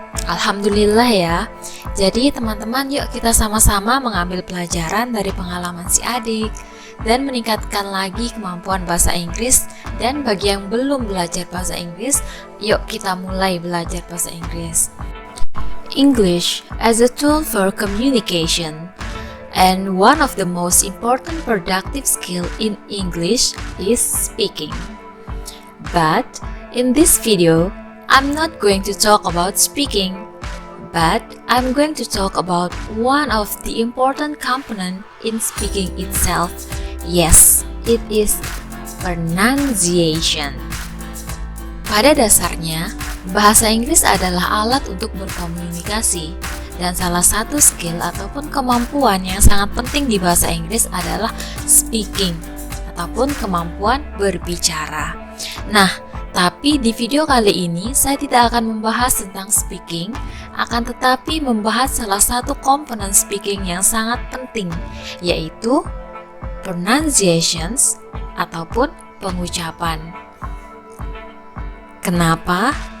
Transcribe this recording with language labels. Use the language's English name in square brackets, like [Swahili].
[Indonesian] Alhamdulillah ya. Jadi teman-teman, yuk kita sama-sama mengambil pelajaran dari pengalaman si adik dan meningkatkan lagi kemampuan bahasa Inggris. Dan bagi yang belum belajar bahasa Inggris, yuk kita mulai belajar bahasa Inggris. [English] English as a tool for communication. And one of the most important productive skill in English is speaking. But in this video, I'm not going to talk about speaking, but I'm going to talk about one of the important component in speaking itself. Yes, it is pronunciation. [Indonesian] Pada dasarnya, bahasa Inggris adalah alat untuk berkomunikasi. Dan salah satu skill ataupun kemampuan yang sangat penting di bahasa Inggris adalah speaking ataupun kemampuan berbicara. Nah, tapi di video kali ini saya tidak akan membahas tentang speaking, akan tetapi membahas salah satu komponen speaking yang sangat penting, yaitu pronunciations ataupun pengucapan. Kenapa?